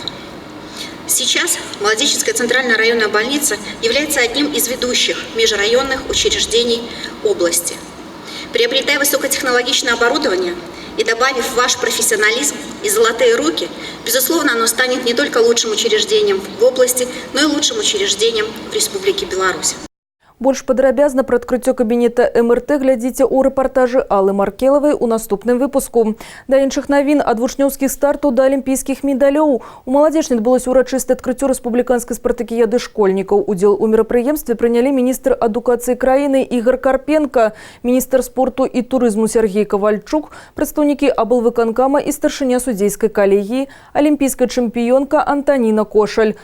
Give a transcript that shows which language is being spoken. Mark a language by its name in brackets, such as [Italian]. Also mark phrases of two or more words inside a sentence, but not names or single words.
[Russian] Сейчас Молодечинская центральная районная больница является одним из ведущих межрайонных учреждений области. Приобретая высокотехнологичное оборудование и добавив ваш профессионализм и золотые руки, безусловно, оно станет не только лучшим учреждением в области, но и лучшим учреждением в Республике Беларусь. [Belarusian] Больш падрабязна пра адкрыццё кабінета МРТ глядзіце ў рэпартажы Аллы Маркелавай у наступным выпуску. Да іншых навін ад вучнёўскіх стартаў да алімпійскіх медалёў. У Маладзечні адбылося ўрачыстае адкрыццё рэспубліканскай спартакіяды школьнікаў. Удзел у мерапрыемстве прынялі міністр адукацыі краіны Ігор Карпенка, міністр спорту і турызму Сергей Кавальчук, прадстаўнікі аблвыканкама і старшыня судзейскай калегіі, алімпійская чэмпіёнка Антаніна Кошаль.